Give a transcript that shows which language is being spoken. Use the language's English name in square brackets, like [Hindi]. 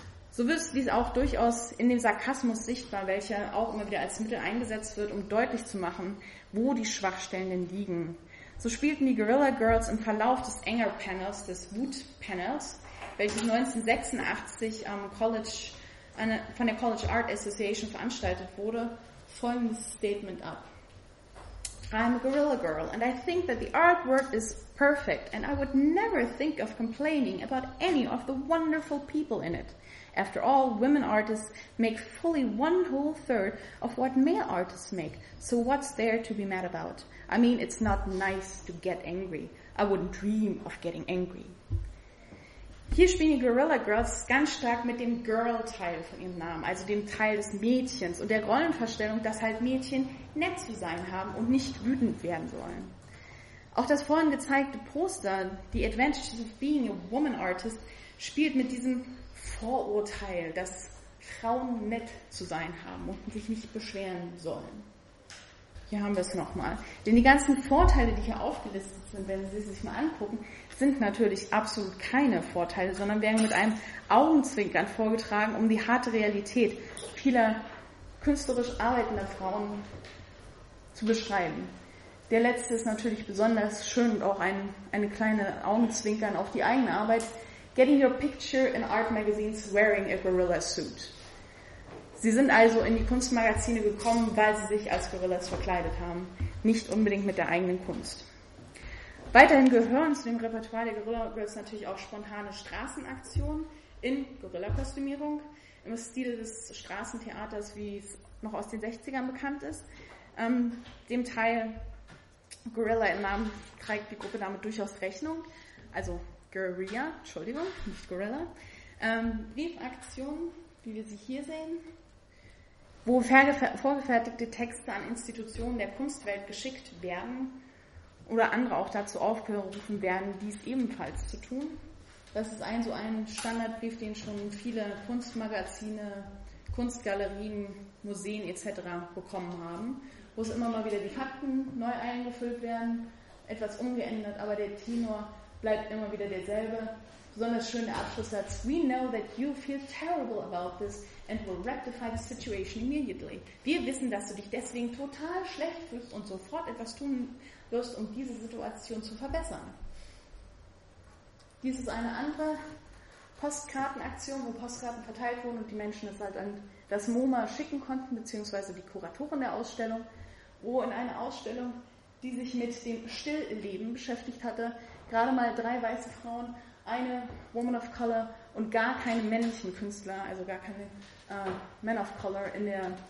[German] So wird dies auch durchaus in dem Sarkasmus sichtbar, welcher auch immer wieder als Mittel eingesetzt wird, um deutlich zu machen, wo die Schwachstellen denn liegen. So spielten die Gorilla Girls im Verlauf des Anger Panels, des Wut Panels, welches 1986 am College von der College Art Association veranstaltet wurde, folgendes Statement ab. [English] I'm a gorilla girl and I think that the artwork is perfect and I would never think of complaining about any of the wonderful people in it. After all, women artists make fully one whole third of what male artists make, so what's there to be mad about? I mean, it's not nice to get angry. I wouldn't dream of getting angry. [German] Hier spielen die Gorilla Girls ganz stark mit dem Girl-Teil von ihrem Namen, also dem Teil des Mädchens und der Rollenverstellung, dass halt Mädchen nett zu sein haben und nicht wütend werden sollen. Auch das vorhin gezeigte Poster, The Adventures of Being a Woman Artist, spielt mit diesem Vorurteil, dass Frauen nett zu sein haben und sich nicht beschweren sollen. Hier haben wir es nochmal. Denn die ganzen Vorteile, die hier aufgelistet sind, wenn Sie sich mal angucken, sind natürlich absolut keine Vorteile, sondern werden mit einem Augenzwinkern vorgetragen, um die harte Realität vieler künstlerisch arbeitender Frauen zu beschreiben. Der letzte ist natürlich besonders schön und auch eine kleine Augenzwinkern auf die eigene Arbeit. [English] Getting your picture in art magazines wearing a gorilla suit. [German] Sie sind also in die Kunstmagazine gekommen, weil sie sich als Gorillas verkleidet haben, nicht unbedingt mit der eigenen Kunst. Weiterhin gehören zu dem Repertoire der Gorilla Girls natürlich auch spontane Straßenaktionen in Gorilla-Kostümierung, im Stil des Straßentheaters, wie es noch aus den 60ern bekannt ist. Dem Teil Gorilla im Namen trägt die Gruppe damit durchaus Rechnung, also Guerilla, Entschuldigung, nicht Gorilla. Wave-Aktionen, wie wir sie hier sehen, wo vorgefertigte Texte an Institutionen der Kunstwelt geschickt werden oder andere auch dazu aufgerufen werden, dies ebenfalls zu tun. Das ist ein Standardbrief, den schon viele Kunstmagazine, Kunstgalerien, Museen etc. bekommen haben, wo es immer mal wieder die Fakten neu eingefüllt werden, etwas umgeändert, aber der Tenor bleibt immer wieder derselbe. Besonders schön der Abschlusssatz. [English] We know that you feel terrible about this and will rectify the situation immediately. [German] Wir wissen, dass du dich deswegen total schlecht fühlst und sofort etwas tun wirst, um diese Situation zu verbessern. Dies ist eine andere Postkartenaktion, wo Postkarten verteilt wurden und die Menschen es halt an das MoMA schicken konnten, beziehungsweise die Kuratoren der Ausstellung, wo in einer Ausstellung, die sich mit dem Stillleben beschäftigt hatte, gerade mal drei weiße Frauen, eine Woman of Color und gar keine männlichen Künstler, also gar keine Men of Color in der